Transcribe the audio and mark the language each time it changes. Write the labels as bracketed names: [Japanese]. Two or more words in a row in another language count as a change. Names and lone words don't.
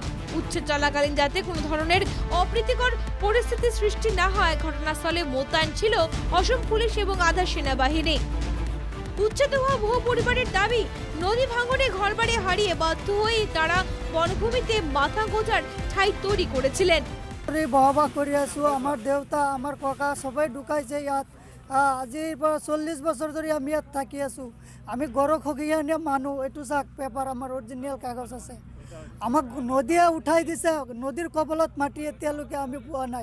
[Bangla] উচ্ছেদ চলাকালীন যাতে কোনো ধরনের অপ্রীতিকর পরিস্থিতি সৃষ্টি না হয়, ঘটনাস্থলে মোতায়েন ছিল অসম পুলিশ এবং আধা সেনাবাহিনী। উচ্ছেদ হওয়া বহু পরিবারের দাবি, নদী ভাঙনে ঘরবাড়ি হারিয়ে বাধ্য হয়ে তারা বনভূমিতে মাথা গোজার ঠাই তৈরি করেছিলেন। [Assamese] বহবা কৰি আছোঁ। আমাৰ দেউতা, আমাৰ ককা সবাই ঢুকাইছে ইয়াত। আজিৰ পৰা 40 বছৰ ধৰি আমি ইয়াত থাকি আছোঁ। আমি গৰখগীয়া মানুহ। এইটো চাওক পেপাৰ, আমাৰ অৰিজিনেল কাগজ আছে। আমাক নদীয়ে উঠাই দিছে। নদীৰ কবলত মাটি এতিয়ালৈকে আমি পোৱা নাই।